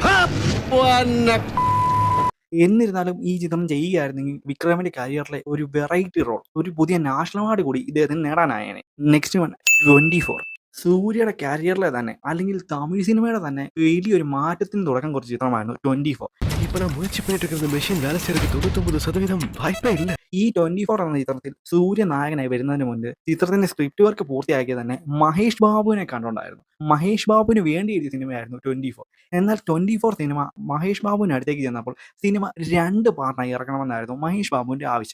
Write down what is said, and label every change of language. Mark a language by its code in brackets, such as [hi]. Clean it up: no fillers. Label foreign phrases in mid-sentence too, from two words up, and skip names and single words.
[ml] എന്നിരുന്നാലും ഈ ചിത്രം ചെയ്യുകയായിരുന്നെങ്കിൽ വിക്രമിന്റെ കരിയറിലെ ഒരു വെറൈറ്റി റോൾ, ഒരു പുതിയ [en] national award [ml] കൂടി ഇദ്ദേഹത്തിന് നേടാനായേനെ. [en] Next one 24. [ml] സൂര്യയുടെ കരിയറിലെ തന്നെ അല്ലെങ്കിൽ തമിഴ് സിനിമയുടെ തന്നെ വലിയൊരു മാറ്റത്തിന് തുടക്കം കുറിച്ച ചിത്രമായിരുന്നു 24. [ta] இப்ப நான் முயற்சி பண்ணிட்டு இருக்கிற மெஷின் வேலை செய்யறதுக்கு 99% வாய்ப்பே இல்லை. [ml] ഈ 24 എന്ന ചിത്രത്തിൽ സൂര്യ നായകനായി വരുന്നതിന് മുൻപ് ചിത്രത്തിന്റെ സ്ക്രിപ്റ്റ് വർക്ക് പൂർത്തിയാക്കിയത് തന്നെ മഹേഷ് ബാബുവിനെ കണ്ടുകൊണ്ടായിരുന്നു. മഹേഷ് ബാബുവിന് വേണ്ടി എഴുതിയ സിനിമയായിരുന്നു 24. എന്നാൽ 24 സിനിമ മഹേഷ് ബാബുവിന് അടുത്തേക്ക് ചെന്നപ്പോൾ സിനിമ 2 പാർട്ടായി ഇറക്കണമെന്നായിരുന്നു മഹേഷ് ബാബുവിന്റെ ആവശ്യം.